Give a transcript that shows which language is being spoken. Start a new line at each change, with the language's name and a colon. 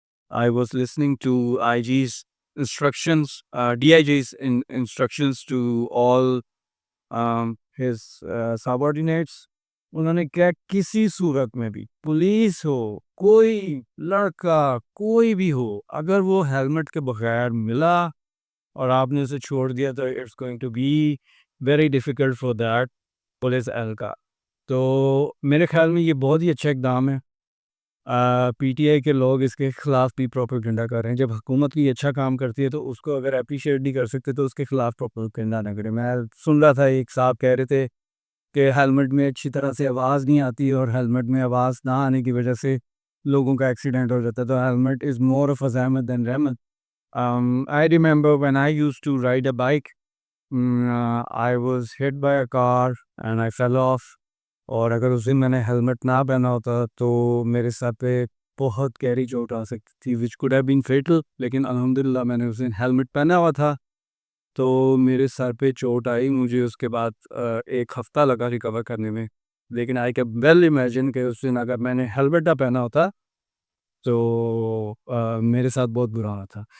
English: I was listening to IG's instructions, DIG's instructions to all his subordinates.
Urdu: انہوں نے کیا کسی صورت میں بھی پولیس ہو، کوئی لڑکا کوئی بھی ہو، اگر وہ ہیلمٹ کے بغیر ملا اور آپ نے اسے چھوڑ دیا تو
English: it's going to be very difficult for that
Urdu: police اہلکار. تو میرے خیال میں یہ بہت ہی اچھا اقدام ہے. پی ٹی آئی کے لوگ اس کے خلاف بھی پروپیگنڈا کر رہے ہیں. جب حکومت بھی اچھا کام کرتی ہے تو اس کو اگر اپریشیٹ نہیں کر سکتے تو اس کے خلاف پروپیگنڈا نہ کریں. میں سن رہا تھا ایک صاحب کہہ رہے تھے کہ ہیلمٹ میں اچھی طرح سے آواز نہیں آتی اور ہیلمٹ میں آواز نہ آنے کی وجہ سے لوگوں کا ایکسیڈنٹ ہو جاتا ہے. تو ہیلمٹ
English: is more of a
Urdu: زحمت دین رحمت.
English: I remember when I used to ride a bike, I was hit by a car and I fell off.
Urdu: اور اگر اس دن میں نے ہیلمٹ نہ پہنا ہوتا تو میرے سر پہ بہت گہری چوٹ آ سکتی تھی
English: which could have been fatal.
Urdu: لیکن الحمدللہ میں نے اس دن ہیلمٹ پہنا ہوا تھا تو میرے سر پہ چوٹ آئی. مجھے اس کے بعد ایک ہفتہ لگا ریکور کرنے میں. لیکن
English: I can well imagine
Urdu: کہ اس دن اگر میں نے ہیلمٹ نہ پہنا ہوتا تو میرے ساتھ بہت برا ہونا تھا.